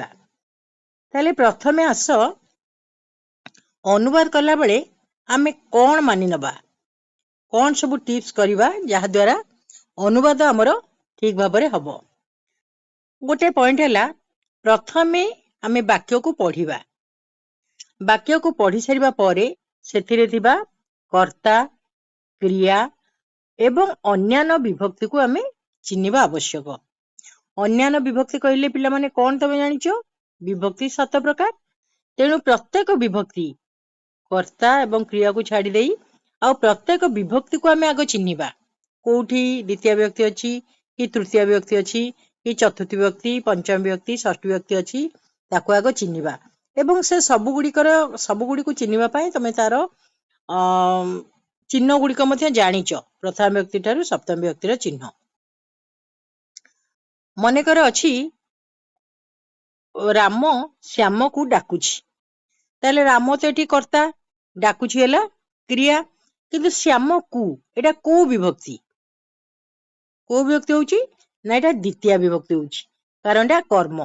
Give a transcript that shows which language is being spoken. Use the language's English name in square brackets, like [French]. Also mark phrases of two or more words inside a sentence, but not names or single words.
[Odia] ତାହେଲେ ପ୍ରଥମେ ଆସ ଅନୁବାଦ କଲା ବେଳେ ଆମେ କେଉଁ ମାନି ନେବା, କେଉଁ ସବୁ ଟିପ୍ସ କରିବା ଯାହା ଦ୍ୱାରା ଅନୁବାଦ ଆମର ଠିକ ଭାବରେ ହେବ। ଗୋଟେ ପଏଣ୍ଟ ହେଲା, ପ୍ରଥମେ ଆମେ ବାକ୍ୟକୁ ପଢ଼ିବା। ବାକ୍ୟକୁ ପଢ଼ି ସାରିବା ପରେ ସେଥିରେ ଥିବା କର୍ତ୍ତା, କ୍ରିୟା ଏବଂ ଅନ୍ୟାନ୍ୟ ବିଭକ୍ତିକୁ ଆମେ ଚିହ୍ନିବା ଆବଶ୍ୟକ। ଅନ୍ୟାନ୍ୟ ବିଭକ୍ତି କହିଲେ ପିଲା ମାନେ କେଉଁ ତୁମେ ଜାଣିଛ, ବିଭକ୍ତି 7 ପ୍ରକାର। ତେଣୁ ପ୍ରତ୍ୟେକ ବିଭକ୍ତି କର୍ତ୍ତା ଏବଂ କ୍ରିୟାକୁ ଛାଡ଼ି ଦେଇ ଆ ପ୍ରତ୍ୟେକ ବିଭକ୍ତିକୁ ଆମେ ଆଗ ଚିହ୍ନିବା। କେଉଁଠି ଦ୍ୱିତୀୟ ବିଭକ୍ତି ଅଛି କି ତୃତୀୟ ବିଭକ୍ତି ଅଛି କି ଚତୁର୍ଥ ବିଭକ୍ତି, ପଞ୍ଚମ ବିଭକ୍ତି, ଷଷ୍ଠୀ ବିଭକ୍ତି ଅଛି, ତାକୁ ଆଗ ଚିହ୍ନିବା। ଏବଂ ସେ ସବୁ ଗୁଡ଼ିକୁ ଚିହ୍ନିବା ପାଇଁ ତୁମେ ତାର ଚିହ୍ନ ଗୁଡ଼ିକୁ ମଧ୍ୟ ଜାଣିଛ। ପ୍ରଥମ ବିଭକ୍ତି ଠାରୁ ସପ୍ତମ ବିଭକ୍ତିର ଚିହ୍ନ ମନେ କର ଅଛି, ରାମ ଶ୍ୟାମକୁ ଡାକୁଛି, ତାହେଲେ ରାମ ତ ଏଠି କର୍ତ୍ତା, ଡାକୁଛି ହେଲା କ୍ରିୟା, କିନ୍ତୁ ଶ୍ୟାମକୁ ଏଟା କେଉଁ ବିଭକ୍ତି, କେଉଁ ବିଭକ୍ତି ହେଉଛି ନା ଏଟା ଦ୍ୱିତୀୟ ବିଭକ୍ତି ହେଉଛି, କାରଣ ଏଟା କର୍ମ।